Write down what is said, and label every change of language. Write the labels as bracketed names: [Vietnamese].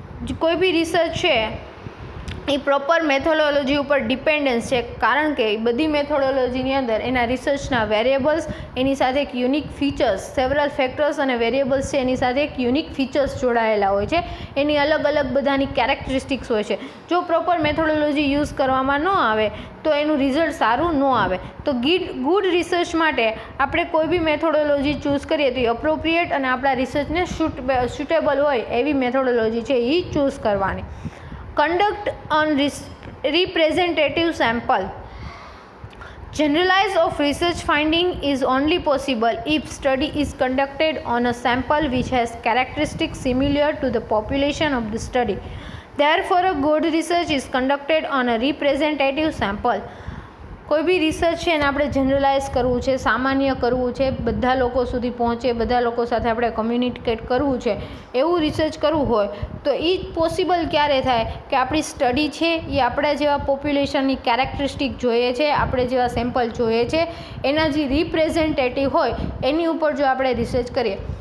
[Gujarati] કોઈ બી રિસર્ચ છે એ proper methodology ઉપર ડિપેન્ડન્સ છે, કારણ કે બધી મેથોડોલોજીની અંદર એના રિસર્ચના વેરિયેબલ્સ, એની સાથે એક યુનિક ફીચર્સ, સેવરલ ફેક્ટર્સ અને વેરિયેબલ્સ છે એની સાથે એક યુનિક ફીચર્સ જોડાયેલા હોય છે, એની અલગ અલગ બધાની કેરેક્ટરિસ્ટિક્સ હોય છે. જો પ્રોપર મેથોડોલોજી યુઝ કરવામાં ન આવે તો એનું રિઝલ્ટ સારું ન આવે. તો ગુડ રિસર્ચ માટે આપણે કોઈ બી મેથોડોલોજી ચૂઝ કરીએ તો એ અપ્રોપ્રિએટ અને આપણા રિસર્ચને સુટેબલ હોય એવી મેથોડોલોજી છે એ ચૂઝ કરવાની. [English] Conduct on representative sample. Generalize of research finding is only possible if study is conducted on a sample which has characteristics similar to the population of the study. Therefore, a good research is conducted on a representative sample. [Gujarati] કોઈ બી research છે એને આપણે generalise કરવું છે, સામાન્ય કરવું છે, બધા લોકો સુધી પહોંચે, બધા લોકો સાથે આપણે કમ્યુનિકેટ કરવું છે, એવું રિસર્ચ કરવું હોય તો એ જ પોસિબલ ક્યારે થાય કે આપણી સ્ટડી છે એ આપણા જેવા પોપ્યુલેશનની કેરેક્ટરિસ્ટિક જોઈએ છે, આપણે જેવા સેમ્પલ જોઈએ છે, એના જે રિપ્રેઝેન્ટેટિવ હોય એની ઉપર જો આપણે રિસર્ચ કરીએ.